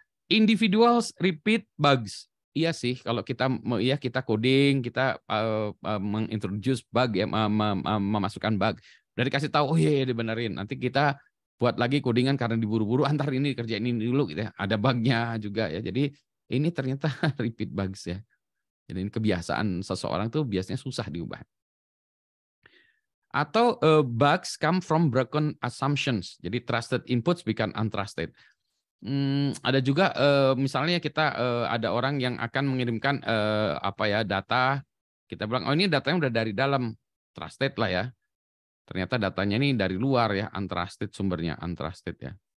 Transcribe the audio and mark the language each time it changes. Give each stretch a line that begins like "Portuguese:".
English: Individuals repeat bugs.
Indonesian: Iya sih, kalau kita coding, kita mengintroduce bug ya, memasukkan bug. Udah dikasih tahu, oh iya dibenerin. Nanti kita buat lagi codingan karena diburu-buru, antar ini kerjain ini dulu gitu ya. Ada bugnya juga ya. Jadi ini ternyata repeat bugs ya. Jadi ini kebiasaan seseorang tuh biasanya susah diubah.
English: Atau bugs come from broken assumptions.
Indonesian: Jadi
English: trusted inputs become untrusted.
Indonesian: Ada juga misalnya kita ada orang yang akan mengirimkan data, kita bilang oh ini datanya udah dari dalam, trusted lah ya. Ternyata datanya ini dari luar ya, untrusted sumbernya, untrusted ya.